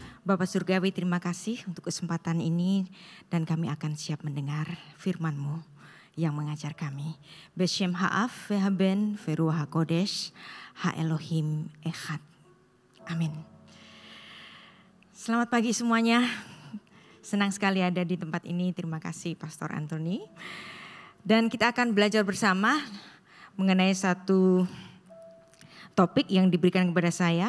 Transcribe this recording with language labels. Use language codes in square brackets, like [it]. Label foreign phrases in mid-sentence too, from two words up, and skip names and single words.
[id] Bapak Surgawi, terima kasih untuk kesempatan ini dan kami akan siap mendengar firman-Mu yang mengajar kami. [he] בשם האב והבן ורוח הקודש האלוהים אחד. [id] Amin. Selamat pagi semuanya. Senang sekali ada di tempat ini. Terima kasih Pastor Anthony. Dan kita akan belajar bersama mengenai satu topik yang diberikan kepada saya.